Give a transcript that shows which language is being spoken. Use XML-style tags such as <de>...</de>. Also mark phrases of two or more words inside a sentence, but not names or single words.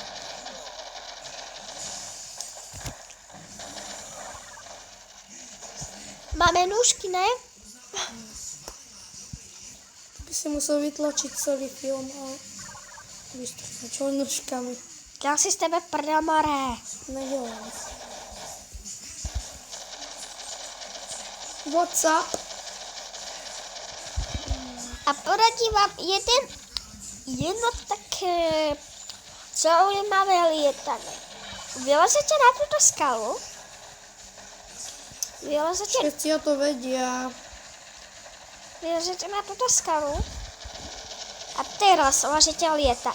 <cs>Máme nůžky, ne?</cs> <sk>By si musel vytlačiť celý film a vystrihať ho nožkami.</sk> <cs>Dělám si z tebe prdel, more. Nedělám.</cs> <en>What's up?</en> <sk>A poradím vám jedno také zaujímavé lietanie. Vylezete na túto skalu. Všetci o to vedia. Vylezete na túto skalu. A teraz môžete lietať.</sk>